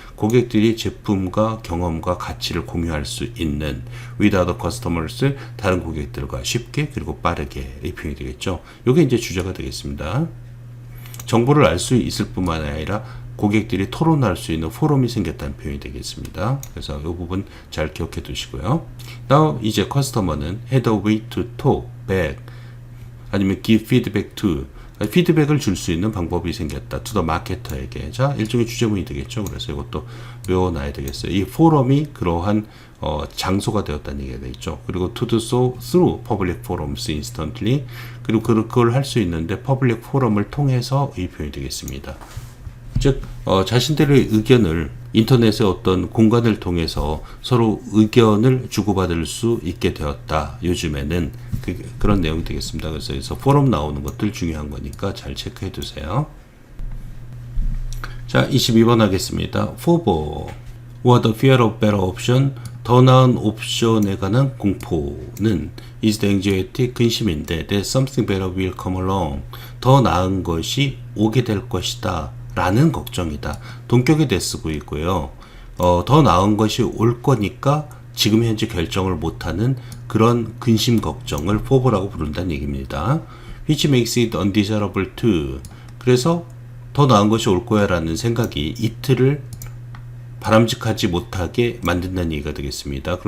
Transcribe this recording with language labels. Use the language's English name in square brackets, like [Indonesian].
[Korean] 고객들이 제품과 경험과 가치를 공유할 수 있는 [English] with other customers, [Korean] 다른 고객들과 쉽게 그리고 빠르게, 이 표현이 되겠죠. 이게 이제 주제가 되겠습니다. 정보를 알 수 있을 뿐만 아니라 고객들이 토론할 수 있는 포럼이 생겼다는 표현이 되겠습니다. 그래서 이 부분 잘 기억해 두시고요. [English] Now [Korean] 이제 커스터머는 [English] had a way to talk back, [Korean] 아니면 [English] give feedback to, [Korean] 피드백을 줄 수 있는 방법이 생겼다. [English] to the marketer에게. [Korean] 자, 일종의 주제문이 되겠죠. 그래서 이것도 외워놔야 되겠어요. 이 포럼이 그러한 장소가 되었다는 얘기가 되겠죠. [English] 그리고 to do so through public forums instantly. [Korean] 그리고 그걸 할 수 있는데 public forum을 통해서 이 표현이 되겠습니다. 즉, 자신들의 의견을 인터넷의 어떤 공간을 통해서 서로 의견을 주고받을 수 있게 되었다. 요즘에는 그런 내용이 되겠습니다. 그래서 여기서 포럼 나오는 것들 중요한 거니까 잘 체크해 두세요. 자, 22번 하겠습니다. [English] FOBO, or the fear of better option, [Korean] 더 나은 옵션에 관한 공포는 [English] is the anxiety, [Korean] 근심인데 [English] that something better will come along, [Korean] 더 나은 것이 오게 될 것이다 라는 걱정이다. 동격에 쓰고 있고요. 더 나은 것이 올 거니까 지금 현재 결정을 못하는 그런 근심 걱정을 FOBO라고 부른다는 얘기입니다. [English] Which makes it undesirable to, [Korean] 그래서 더 나은 것이 올 거야 라는 생각이 이틀을 바람직하지 못하게 만든다는 얘기가 되겠습니다.